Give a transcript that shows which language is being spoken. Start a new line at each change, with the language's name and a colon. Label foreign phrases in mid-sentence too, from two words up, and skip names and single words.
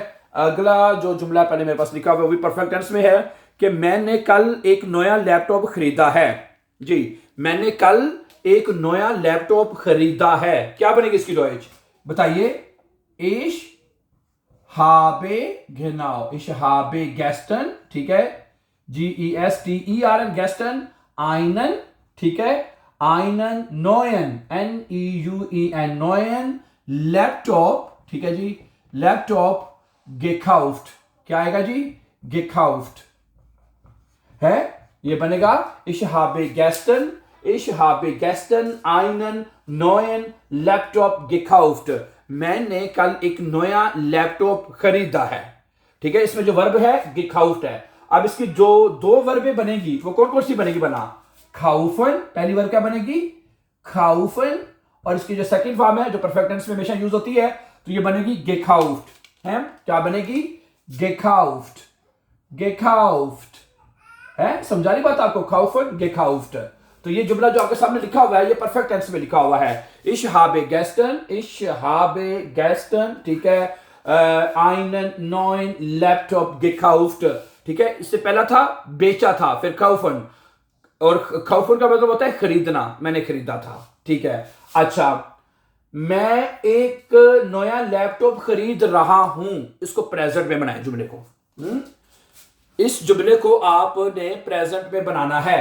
Hindi: अगला जो जुमला पहले मेरे पास लिखा हुआ वो भी
English: perfect tense
Hindi: में है कि मैंने कल एक नया लैपटॉप खरीदा है। जी, मैंने कल एक नया लैपटॉप खरीदा है। क्या बनेगी इसकी डॉइच? बताइए।
German: ich habe genau, ich habe gestern,
Hindi: ठीक है,
German: GESTERN gestern einen,
Hindi: ठीक है,
German: einen neuen NEUEN neuen Laptop,
Hindi: ठीक है जी,
German: Laptop gekauft.
Hindi: क्या आएगा जी?
German: gekauft
Hindi: है, ये बनेगा
German: ich habe gestern einen neuen Laptop gekauft.
Hindi: मैंने कल एक नया लैपटॉप खरीदा है, ठीक है। इसमें जो वर्ब है gekauft है। अब इसकी जो दो वर्बें बनेगी वो कौन कौन सी बनेगी? बना kaufen, पहली वर्ब क्या बनेगी? kaufen, और इसकी जो
English: second form
Hindi: है जो
English: perfect tense
Hindi: में हमेशा यूज होती है, तो ये बनेगी gekauft, है। क्या बनेगी? gekauft है। समझा रही बात आपको?
German: kaufen, gekauft।
Hindi: तो ये जुमला जो आपके सामने लिखा हुआ है ये
English: perfect tense
Hindi: में लिखा हुआ है।
German: ich habe gestern,
Hindi: ठीक है,
German: einen neuen Laptop gekauft,
Hindi: ठीक है। इससे पहला था बेचा था, फिर kaufen, और kaufen का मतलब होता है खरीदना, मैंने खरीदा था, ठीक है। अच्छा, मैं एक नया लैपटॉप खरीद रहा हूं, इसको प्रेजेंट में बनाए जुमले को। इस जुमले को आपने प्रेजेंट में बनाना है।